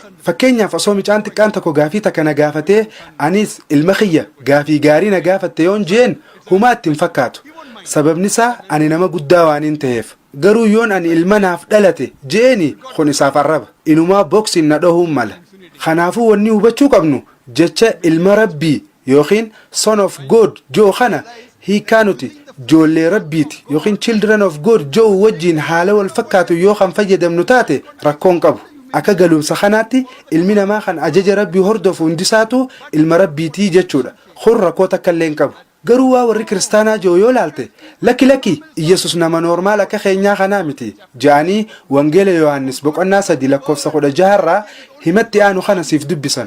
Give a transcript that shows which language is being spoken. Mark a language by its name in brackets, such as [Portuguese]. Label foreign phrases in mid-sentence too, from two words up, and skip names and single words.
[Oromo] Fakkeenyaaf osoo mucaan xiqqaan tokko gaafii takka na gaafatee anis ilma kiyya gaafii gaarii na gaafatte yoon jeen humaa ittiin fakkaatu. Sababni isaa ani nama guddaa waan hin ta'eef. Garuu yoon ani ilma naaf dhalate jeeni kun isaaf arraba. Inumaa boksiin na dhahuun mala. Kanaafuu wanni hubachuu qabnu jecha ilma Rabbii yookiin [English] son of God [Oromo] joo kana hiikaa nuti ijoollee Rabbiiti yookiin [English] children of God [Oromo] joo wajjiin haala wal fakkaatu yoo kan fayyadamnu taate rakkoon qabu. Akka galumsa kanaatti ilmi namaa kan ajaja Rabbii hordofu hundisaatu ilma Rabbiitii jechuudha. Kun rakkoo takka illee hin qabu. Garuu waa warri kiristaanaa joo yoo laalte lakki Iyesuus nama normaal akka keenyaa kanaa miti jaanii wangeela Yohaannis boqonnaa 3 lakkoofsa 16 himatti aanu kana siif dubbisan.